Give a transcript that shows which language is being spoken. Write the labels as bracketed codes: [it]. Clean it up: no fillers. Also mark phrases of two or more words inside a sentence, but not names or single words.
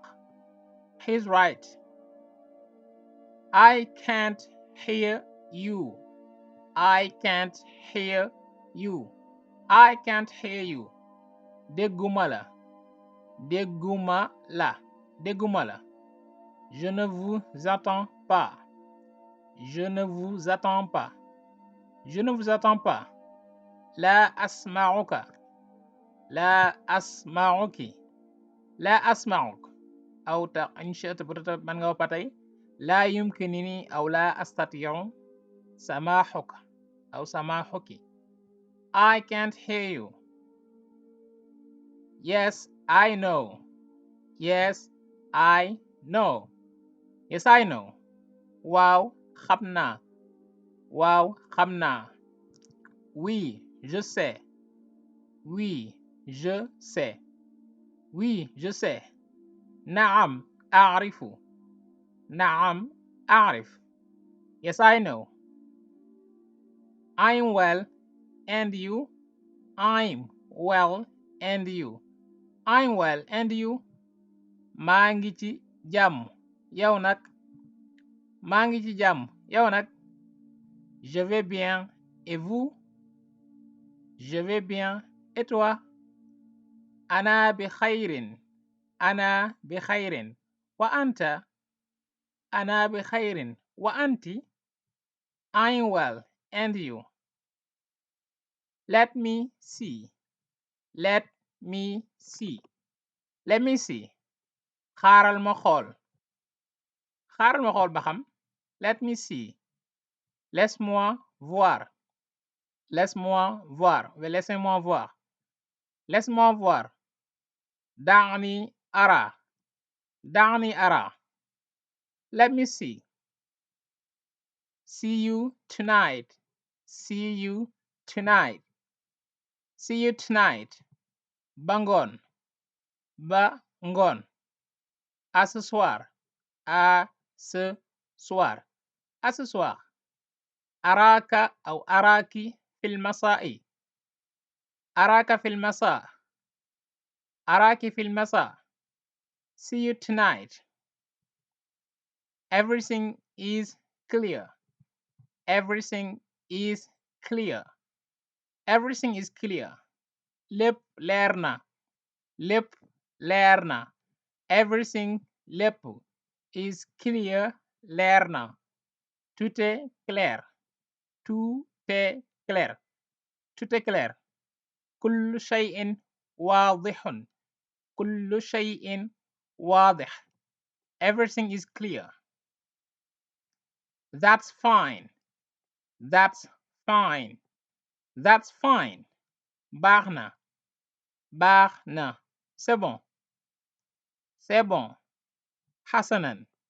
[en] He's right. I can't hear you. I can't hear you. I can't hear you. [wo] dégguma la. dégguma la. dégguma la. [fr] Je ne vous attends pas. Je ne vous attends pas. Je ne vous attends pas. [ar] لا أسمعك. لا أسمعك. لا أسمعك. أو إن شئت من غوبتي لا يمكنني أو لا أستطيع سماحك أو سماحك. [en] I can't hear you. Yes, I know. Yes, I know. Yes, I know. [wo] waaw xam naa. waaw xam naa. [fr] Oui, je sais. Oui, je sais. Oui, je sais. [ar] نعم أعرف. نعم أعرف. [en] Yes, I know. I'm well, and you? I'm well, and you? I'm well, and you? [wo] maa ngi ci jàmm. yow nag? maa ngi ci jàmm. yow nag? [fr] Je vais bien, et vous? Je vais bien, et toi? [ar] أنا بخير. أنا بخير. وأنت؟ أنا بخير. وأنت؟ [en] I'm well, and you? Let me see. Let me see. Let me see. [wo] xaaral ma xool. xaaral ma xool ba xam. [en] Let me see. [fr] Laisse-moi voir. Laisse-moi voir. Laissez-moi voir. Laisse-moi voir. [ar] دعني أرى. دعني أرى. [en] Let me see. See you tonight. See you tonight. See you tonight. [wo] ba ngoon. ba ngoon. [fr] À ce soir. à ce soir. À ce soir. [ar] أراك أو أراك في المساء. أراك في المساء. أراك في المساء. [en] See you tonight. Everything is clear. Everything is clear. Everything is clear. [wo] lépp leer na. lépp leer na. Everything lépp is clear leer na. [fr] Tout est clair. Tout est clair. Tout est clair. [ar] كل شيء واضح. كل شيء واضح. [en] Everything is clear. That's fine. That's fine. That's fine. [wo] baax na. baax na. [fr] C'est bon. C'est bon. [ar] حسنا.